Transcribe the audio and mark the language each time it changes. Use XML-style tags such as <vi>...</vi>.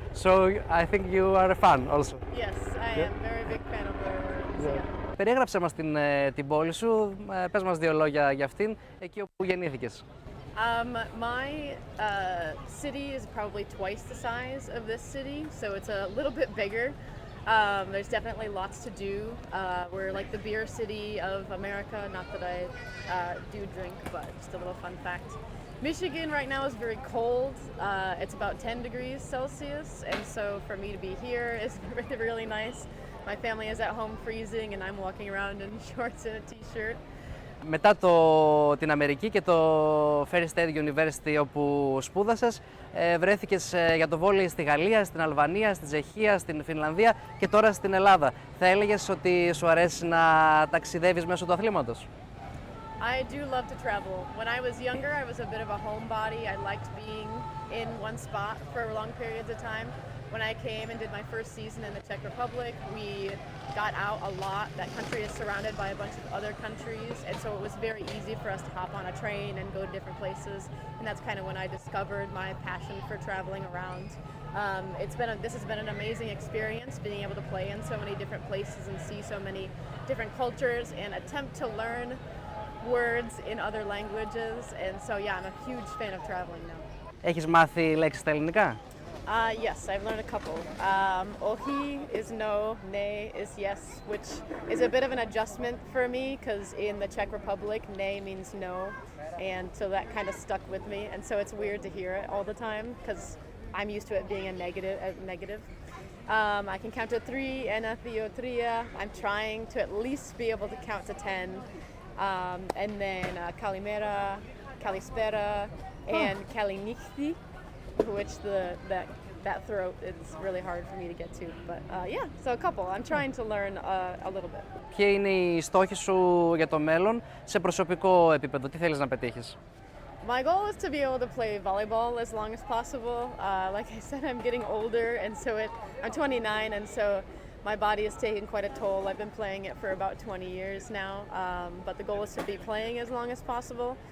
<en>So I think you are a fan also. Yes, I am very big fan of Lord of the Rings. Yeah.</en> <el>Περιέγραψε μας την πόλη σου, πες μας 2 λόγια για αυτήν, εκεί όπου γεννήθηκες.</el> <en>My city is probably twice the size of this city, so it's a little bit bigger. There's definitely lots to do. We're like the beer city of America, not that I do drink, but just a little fun fact. Michigan right now is very cold. It's about 10 degrees Celsius, and so for me to be here is really, really nice. My family is at home freezing, and I'm walking around in shorts and a t-shirt.</en> <el>Μετά την Αμερική και το Ferry State University όπου σπούδασες, βρέθηκες για το βόλεϊ στη Γαλλία, στην Αλβανία, στη Τσεχία, στην Φινλανδία και τώρα στην Ελλάδα. Θα έλεγες ότι σου αρέσει να ταξιδεύεις μέσω του αθλήματος?</el> <en>I do love to travel. When I was younger, I was a bit of a homebody. I liked being in one spot for long periods of time. When I came and did my first season in the Czech Republic, we got out a lot. That country is surrounded by a bunch of other countries, and so it was very easy for us to hop on a train and go to different places, and that's kind of when I discovered my passion for traveling around. This has been an amazing experience, being able to play in so many different places and see so many different cultures and attempt to learn words in other languages, and so yeah, I'm a huge fan of traveling now.</en> <el>Έχεις μάθει λέξεις στα ελληνικά?</el> <en>Yes, I've learned a couple. Ohi is no, ne is yes, which is a bit of an adjustment for me because in the Czech Republic, ne means no, and so that kind of stuck with me, and so it's weird to hear it all the time because I'm used to it being a negative. I can count to 3,</en> <el>ena, thio, tria.</el> <en>I'm trying to at least be able to count to 10, and then kalimera, kalispera, and kalinichti, which that throat, it's really hard for me to get to, but yeah, so a couple. I'm trying to learn a little bit.</en> <el>Ποιοι είναι οι στόχοι σου για το μέλλον σε προσωπικό επίπεδο? Τι θέλεις να πετύχεις?</el> <en>My goal is to be able to play volleyball as long as possible. Like I said, I'm getting older, and so I'm 29, and so my body is taking quite a toll. I've been playing it for about 20 years now, but the goal is to be playing as long as possible.</en>